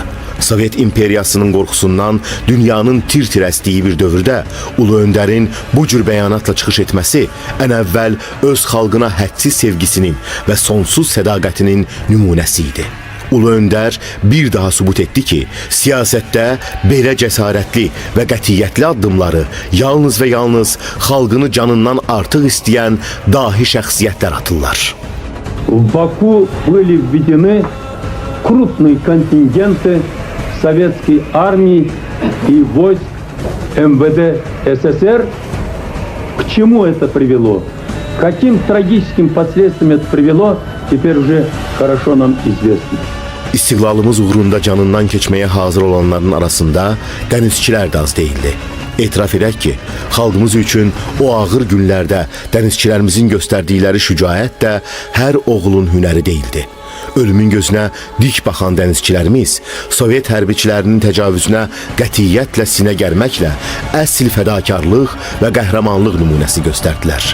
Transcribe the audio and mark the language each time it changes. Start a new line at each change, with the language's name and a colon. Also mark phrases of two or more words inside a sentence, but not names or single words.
Azerbaijani: Sovet imperiyasının qorxusundan dünyanın tir-tir əsdiyi bir dövrdə Ulu Öndərin bu cür bəyanatla çıxış etməsi ən əvvəl öz xalqına hədsiz sevgisinin və sonsuz sədaqətinin nümunəsi idi. Ulu Öndər bir daha sübut etdi ki, siyasətdə belə cəsarətli və qətiyyətli addımları yalnız və yalnız xalqını canından artıq istəyən dahi şəxsiyyətlər atırlar.
Russian: В Баку были введены крупные контингенты советской армии и войск МВД СССР. К чему это привело? Каким трагическим последствиям это привело, теперь уже хорошо нам известно.
Azerbaijani: İstiqlalımız uğrunda canından keçməyə hazır olanların arasında dənizçilər də az deyildi. Etiraf edək ki, xalqımız üçün o ağır günlərdə dənizçilərimizin göstərdikləri şücaət də hər oğlun hünəri deyildi. Ölümün gözünə dik baxan dənizçilərimiz Sovet hərbiçilərinin təcavüzünə qətiyyətlə sinə gərməklə əsl fədakarlıq və qəhrəmanlıq nümunəsi göstərdilər.